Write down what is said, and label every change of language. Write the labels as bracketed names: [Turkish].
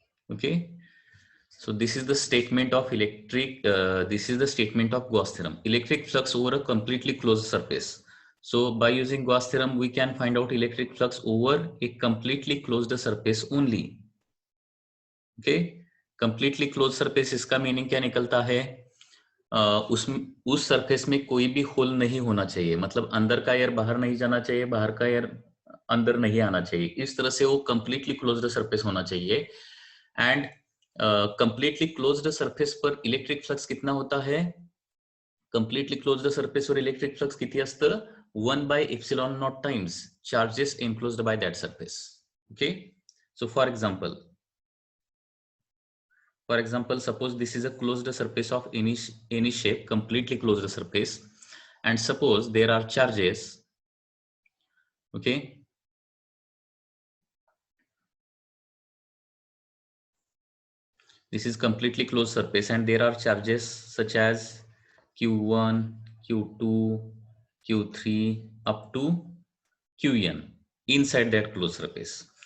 [English] Okay, so this is the statement of Gauss theorem. Electric flux over a completely closed surface. So by using Gauss theorem we can find out electric flux over a completely closed surface only. Okay, completely closed surface, [Hindi] इसका meaning क्या निकलता है, उस surface में कोई भी whole नहीं होना चाहिए, मतलब अंदर का एयर बाहर नहीं जाना चाहिए, बाहर का एयर अंदर नहीं आना चाहिए. इस तरह से वो [Marathi] कंप्लीटली क्लोज्ड सरफेस होना चाहिए. एंड कंप्लीटली क्लोज्ड सरफेस पर इलेक्ट्रिक फ्लक्स कितना होता है, कंप्लीटली क्लोज्ड सरफेसवर इलेक्ट्रिक फ्लक्स किती असतं, [English] 1 by epsilon naught times charges enclosed by that surface. Okay, so for example, suppose this is a closed surface of any shape, completely closed surface, and suppose there are charges. Okay, this is completely closed surface and there are charges such as q1, q2, q3 up to qn inside that closed surface.